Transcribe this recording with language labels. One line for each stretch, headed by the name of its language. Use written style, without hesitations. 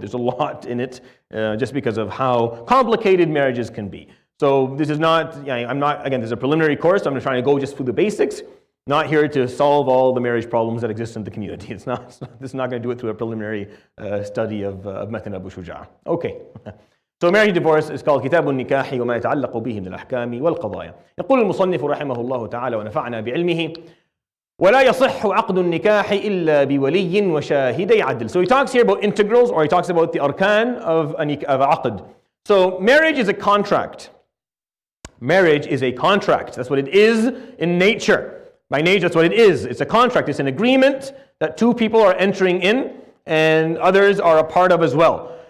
English: There's a lot in it just because of how complicated marriages can be. So this is not, again, this is a preliminary course. So I'm trying to go just through the basics. Not here to solve all the marriage problems that exist in the community. This is not going to do it through a preliminary study of Matan Abu Shuja'. Okay. So marriage and divorce is called
Arabic: كتاب النكاح وما يتعلق به من الأحكام والقضايا. يقول المصنف رحمه الله تعالى ونفعنا بعلمه ولا يصح عقد النكاح إلا بولي وشاهدي عدل.
English: So he talks here about integrals, or he talks about the arkan of aqd. So marriage is a contract. Marriage is a contract. That's what it is in nature. By nature, that's what it is. It's a contract. It's an agreement that two people are entering in and others are a part of as well.